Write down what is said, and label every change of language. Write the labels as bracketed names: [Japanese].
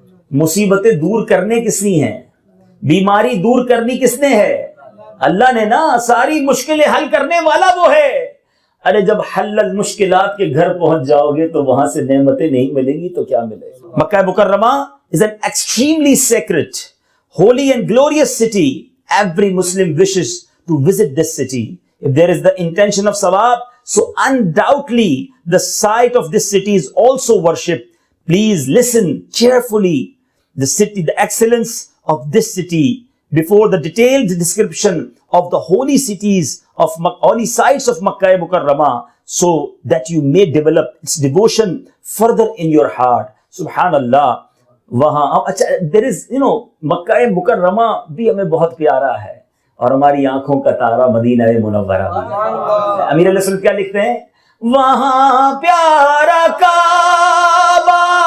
[Urdu] مصیبتیں دور کرنے کس نے ہیں؟ بیماری دور کرنی کس نے ہے؟ اللہ نے نا۔ ساری مشکلیں حل کرنے والا وہ ہے۔ ارے جب حل المشکلات کے گھر پہنچ جاؤ گے تو وہاں سے نعمتیں نہیں ملیں گی تو کیا ملے گا؟ مکہ مکرمہ [English] is an extremely sacred, holy and glorious city. Every Muslim wishes to visit this city if there is the intention of sawab. So undoubtedly the sight of this city is also worship. Please listen carefully the city, the excellence of this city before the detailed description of the holy cities of holy sites of Makkah Mukarramah, so that you may develop its devotion further in your heart. Subhanallah. [Urdu] وہاں اچھا [English] there is [Urdu] مکہ مکرمہ بھی ہمیں بہت پیارا ہے، اور ہماری آنکھوں کا تارا مدینہ منورہ بھی ہے۔ امیر علیہ السلام کیا لکھتے ہیں؟ وہاں پیارا کعبہ،